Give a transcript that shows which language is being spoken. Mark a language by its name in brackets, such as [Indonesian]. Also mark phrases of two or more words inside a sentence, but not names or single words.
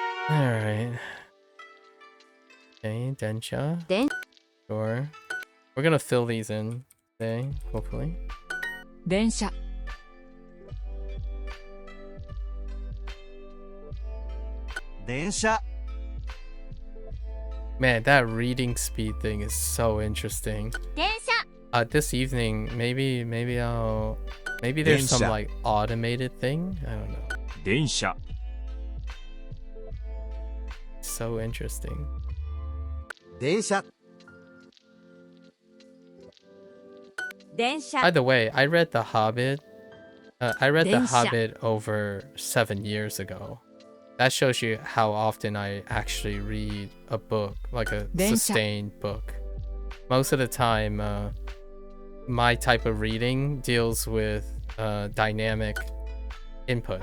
[English] Alright. Okay, densha. Den- Sure. We're gonna fill these in today, hopefully. 電車電車 Man, that reading speed thing is so interesting. 電車 This evening, maybe there's some Densha. like automated thing. I don't know. 電車 So interesting. 電車電車 By the way, I read The Hobbit. I read The Densha. Hobbit over 7 years ago. That shows you how often I actually read a book, like a Densha. sustained book. Most of the time, my type of reading deals with dynamic input.